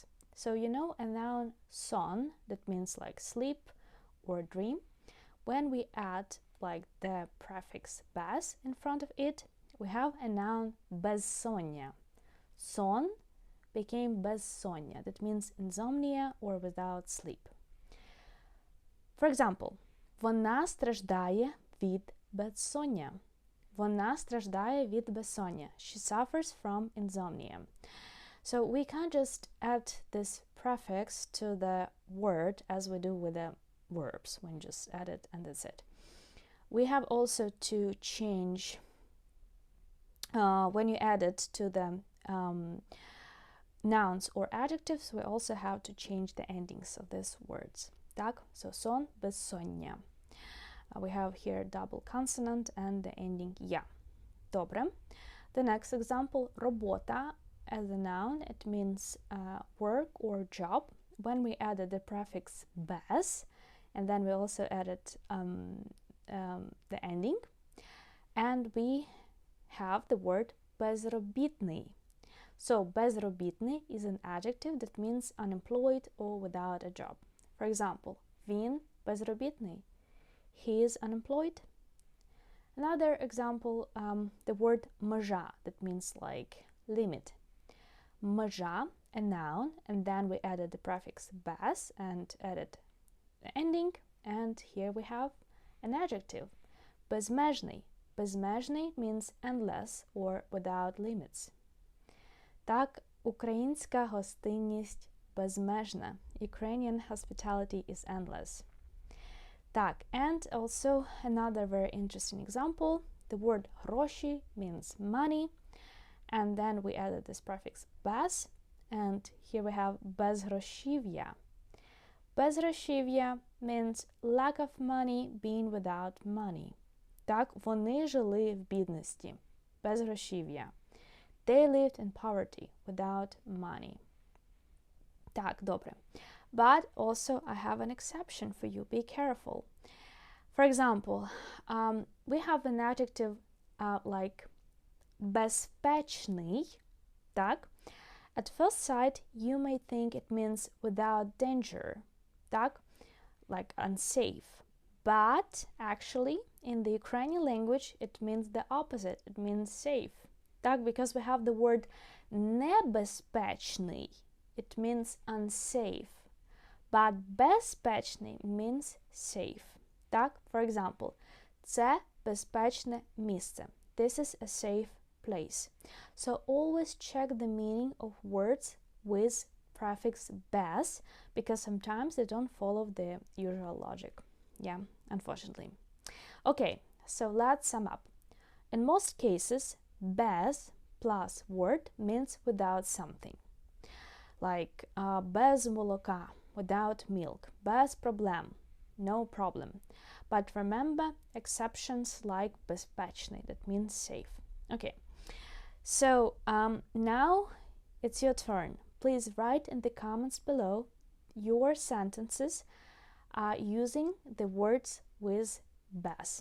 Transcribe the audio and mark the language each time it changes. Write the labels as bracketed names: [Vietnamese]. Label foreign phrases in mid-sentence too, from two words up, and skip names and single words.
[English] So you know a noun son, that means like sleep or dream. When we add the prefix bez in front of it, we have a noun безсоння. Son became безсоння, that means insomnia or without sleep. For example, [Ukrainian] вона страждає від безсоння. Вона страждає від безсоння. [English] She suffers from insomnia. So we can't just add this prefix to the word as we do with the verbs, when you just add it and that's it. We have also to change, when you add it to the nouns or adjectives, we also have to change the endings of these words. [Ukrainian] Так? So сон, безсоння. [English] We have here double consonant and the ending я. [Ukrainian] Добре. [English] The next example, робота. As a noun, it means work or job. When we added the prefix bez, and then we also added the ending, and we have the word безробітний. So безробітний is an adjective that means unemployed or without a job. For example, [Ukrainian] він безробітний. [English] He is unemployed. Another example, the word межа, that means like limit. Межа, a noun, and then we added the prefix bez and added the ending, and here we have an adjective, [Ukrainian] безмежний. [English] Безмежний means endless or without limits. [Ukrainian] Так, українська гостинність безмежна. [English] Ukrainian hospitality is endless. Так, and also another very interesting example, the word гроші means money. And then we added this prefix bez, and here we have безгрошів'я. Безгрошів'я means lack of money, being without money. [Ukrainian] Так, вони жили в бідності. Безгрошів'я. [English] They lived in poverty, without money. [Ukrainian] Так, добре. [English] But also I have an exception for you. Be careful. For example, we have an adjective like безпечний, так? At first sight, you may think it means without danger, так? Like unsafe. But actually, in the Ukrainian language, it means the opposite. It means safe, так? Because we have the word небезпечний. It means unsafe. But безпечний means safe, так? For example, [Ukrainian] це безпечне місце. [English] This is a safe place. So always check the meaning of words with prefix bez, because sometimes they don't follow the usual logic. Yeah, unfortunately. Okay, so let's sum up. In most cases, bez plus word means without something. [Ukrainian] Like без молока, [English] without milk, [Ukrainian] без проблем, [English] no problem. But remember exceptions like безпечний, that means safe. Okay. So now it's your turn. Please write in the comments below your sentences using the words with BEZ.